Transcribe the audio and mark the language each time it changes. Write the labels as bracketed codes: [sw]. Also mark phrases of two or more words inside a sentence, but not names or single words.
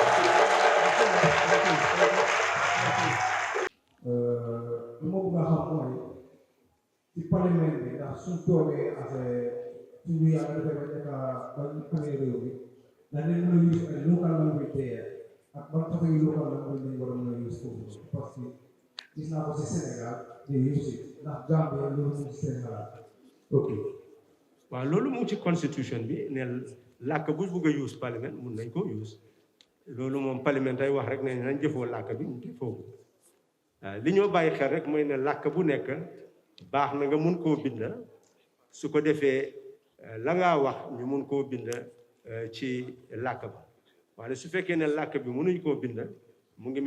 [en] Then they will use a local language there. But talking local language, they will use for it's not for Senegal, they use it. Not Gambia, they use Senegal. Okay. Well, [wo] lolu mu ci constitution bi ne lak bu bëgg use parlement mun nañ ko use. Lolu mom parlement ay wax rek ne nañ jëfo lak bi ñu jëfo. Li ñoo bayyi xel rek moy ne lak bu nekk baax na nga mun ko bind su ko defé la nga wax ñu mun ko bind ci làkk ba waaye su fekkee ne làkk bi mënuñ koo bind mu ngi